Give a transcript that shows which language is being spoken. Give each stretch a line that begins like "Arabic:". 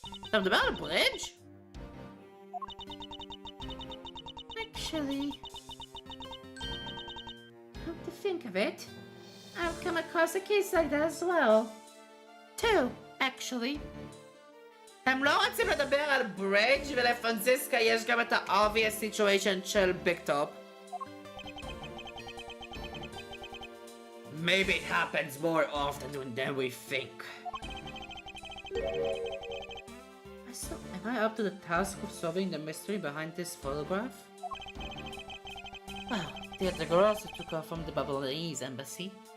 English: Something about a bridge? Actually, come to think of it, I've come across a case like that as well. Two, actually.
Hebrew: הם לא רוצים לדבר על ברידג' ולפרנסיסקה יש גם את ה-
English: obvious situation
Hebrew: של ביג טופ.
English: Maybe it happens more often than we think. So, am I up to the task of solving the mystery behind this photograph? Well, the other girls took off from the Babylonese embassy.